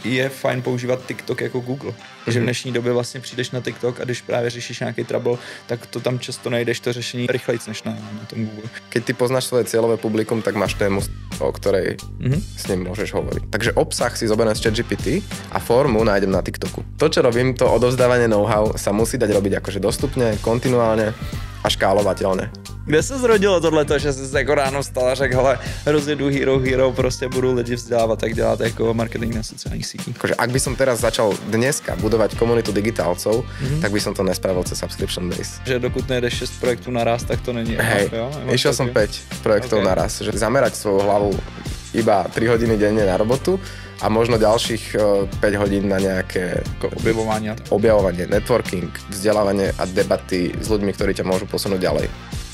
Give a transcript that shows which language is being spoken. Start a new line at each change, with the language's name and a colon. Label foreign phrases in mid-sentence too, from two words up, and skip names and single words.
Czech: je fajn používat TikTok jako Google. Že v dnešní době vlastně přijdeš na TikTok a když právě řešíš nějaký trouble, tak to tam často najdeš to řešení rychlejc než na tom Google.
Slovak: Keď ty poznáš svoje cieľové publikum, tak máš tému, o ktorej s ním môžeš hovoriť. Takže obsah si zoberiem z ChatGPT a formu nájdem na TikToku. To, čo robím, to odovzdávanie know-how sa musí dať robiť akože dostupne, kontinuálne a škálovateľne.
Czech: Kde se zrodilo tohleto, že jsi jako ráno vstal a řekl, hele, rozjedu Hero, prostě budu lidi vzdělávat, tak dělat jako marketing na sociálních sítích.
Slovak: Akože ak by som teraz začal dneska budovať komunitu digitálcov, tak by som to nespravil cez
English: subscription base.
Czech: Že dokud nejdeš 6 projektů naraz, tak to není.
Slovak: Hej, išiel som 5 projektov naraz, že zamerať svoju hlavu iba 3 hodiny denne na robotu a možno ďalších 5 hodín na nejaké objavovanie, networking, vzdelávanie a debaty s ľuďmi, ktorí ťa môžu posunúť ďalej.